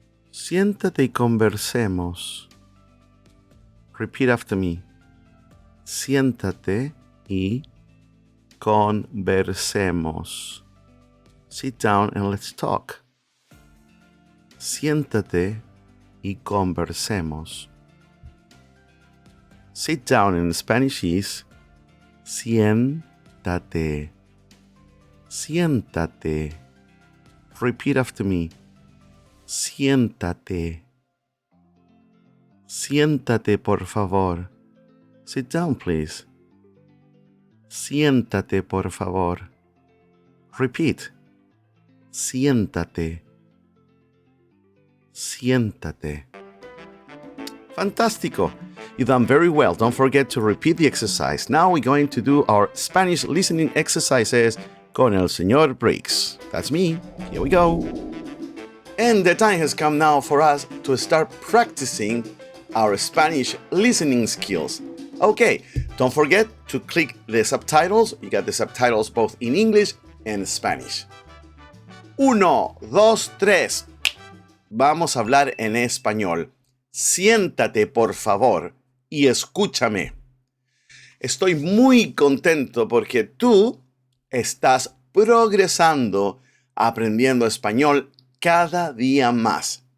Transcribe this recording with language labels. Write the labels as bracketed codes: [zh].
[es] Siéntate y conversemos. [en] Repeat after me. [es] Siéntate y conversemos. [en] Sit down and let's talk. [es] Siéntate y conversemos. [en] Sit down in Spanish is siéntate. [es] Siéntate. [en] Repeat after me. [es] Siéntate. Siéntate, por favor. [en] Sit down, please. [es] Siéntate, por favor. [en] Repeat. [es] Siéntate. Siéntate. Fantástico. [en] You've done very well. Don't forget to repeat the exercise. Now we're going to do our Spanish listening exercises [es] con el señor Brigs. [en] That's me. Here we go. And the time has come now for us to start practicing our Spanish listening skills. Okay, don't forget to click the subtitles. You got the subtitles both in English and Spanish. 1, 2, 3. [es] Vamos a hablar en español. Siéntate, por favor, y escúchame. Estoy muy contento porque tú estás progresando aprendiendo español cada día más.